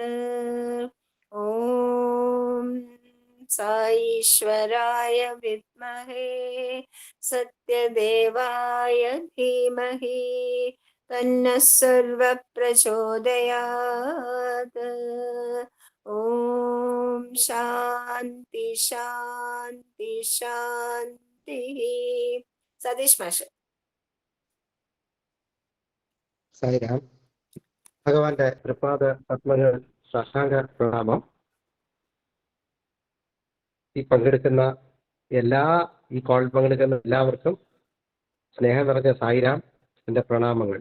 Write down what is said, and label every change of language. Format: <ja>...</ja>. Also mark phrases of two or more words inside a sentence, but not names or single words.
<sa>ॐ साईश्वराय विद्महे सत्यदेवाय धीमहि तन्नः सर्वः प्रचोदयात्। ॐ शान्ति शान्ति शान्तिः.</sa> <ml>സതീഷ് മാഷ്. സായിരാം. ഭഗവാന്റെ തൃപ്പാദ പത്മങ്ങൾ സാഷ്ടാംഗ പ്രണാമം. ഈ പങ്കെടുക്കുന്ന ഈ കോളിൽ പങ്കെടുക്കുന്ന എല്ലാവർക്കും സ്നേഹം നിറഞ്ഞ സായിരാം, എൻ്റെ പ്രണാമങ്ങൾ.</ml>